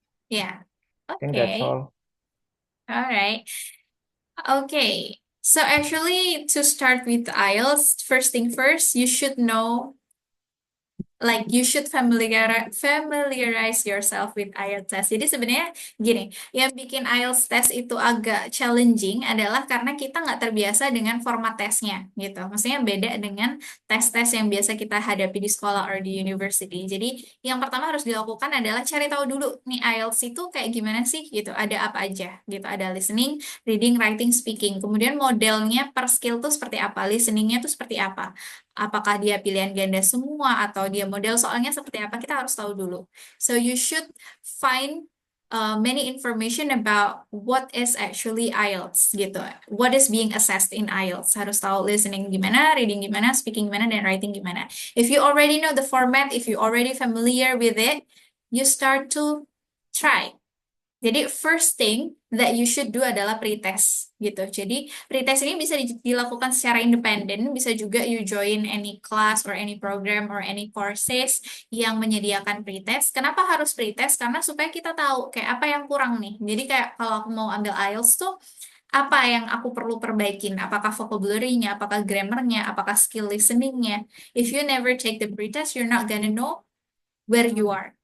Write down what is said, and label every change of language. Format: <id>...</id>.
<en>Yeah. I think that's Okay. all. All right. Okay. So actually, to start with IELTS, first thing first, you should know, like you should familiarize yourself with IELTS test.</en> <id>Jadi sebenarnya gini, yang bikin IELTS test itu agak challenging adalah karena kita nggak terbiasa dengan format tesnya gitu. Maksudnya beda dengan tes-tes yang biasa kita hadapi di sekolah or di university. Jadi yang pertama harus dilakukan adalah cari tahu dulu nih IELTS itu kayak gimana sih gitu. Ada apa aja gitu. Ada listening, reading, writing, speaking. Kemudian modelnya per skill tuh seperti apa, listeningnya tuh seperti apa. Apakah dia pilihan ganda semua atau dia model soalnya seperti apa, kita harus tahu dulu.</id> <en>So you should find many information about what is actually IELTS gitu. What is being assessed in IELTS.</en> <id>Harus tahu listening gimana, reading gimana, speaking gimana, dan writing gimana.</id> <en>If you already know the format, if you already familiar with it, you start to try. Jadi first thing that you should do adalah pretest gitu.</en> <id>Jadi pretest ini bisa dilakukan secara independen, bisa juga</id> <en>you join any class or any program or any courses</en> <id>yang menyediakan pretest. Kenapa harus pretest? Karena supaya kita tahu kayak apa yang kurang nih. Jadi kayak kalau aku mau ambil IELTS tuh apa yang aku perlu perbaikin? Apakah vocabulary-nya, apakah grammar-nya, apakah skill listening-nya?</id> <en>If you never take the pretest, you're not gonna know where you are.</en>